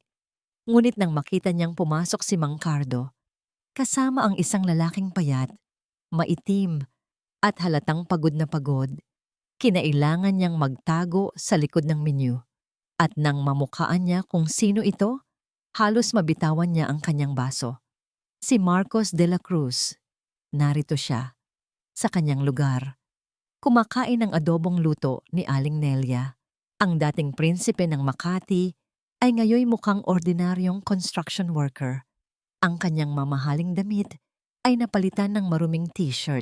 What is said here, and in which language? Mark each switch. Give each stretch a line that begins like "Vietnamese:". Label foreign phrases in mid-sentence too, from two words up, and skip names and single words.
Filipino: Ngunit nang makita niyang pumasok si Mang Cardo, kasama ang isang lalaking payat, maitim, at halatang pagod na pagod, kinailangan niyang magtago sa likod ng menu. At nang mamukhaan niya kung sino ito, halos mabitawan niya ang kanyang baso. Si Marcos de la Cruz. Narito siya, sa kanyang lugar. Kumakain ng adobong luto ni Aling Nelia. Ang dating prinsipe ng Makati ay ngayoy mukhang ordinaryong
English: construction worker.
Filipino: Ang kanyang mamahaling damit ay napalitan ng maruming t-shirt.